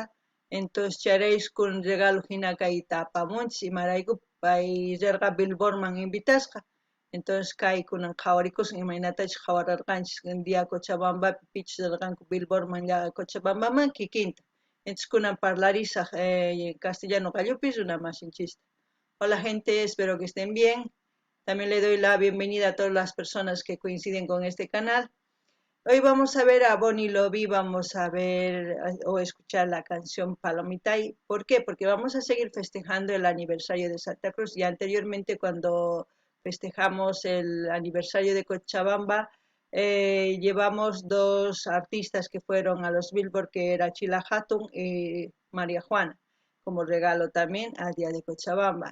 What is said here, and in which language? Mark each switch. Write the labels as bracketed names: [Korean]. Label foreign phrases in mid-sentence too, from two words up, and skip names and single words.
[Quechua] Entonces charaykun regalo hina kayta apamunchis imarayku pay rirqa Billboardman invitasqa. Entonces kay kunan qhawarikusun imaynatachus qhawararqanchis dia Cochabambapi pichus rirqanku Billboardman Cochabambaman kikinta. Entonces kunan parlarisaq castellano qallupis runamasinchista. [Spanish] Hola gente, espero que estén bien. También le doy la bienvenida a todas las personas que coinciden con este canal. Hoy vamos a ver a Bonnie Lovi, vamos a ver o escuchar la canción Palomitay. ¿Por qué? Porque vamos a seguir festejando el aniversario de Santa Cruz. Y anteriormente cuando festejamos el aniversario de Cochabamba, llevamos dos artistas que fueron a los Billboard, que era Chila Hatun y María Juana, como regalo también al día de Cochabamba.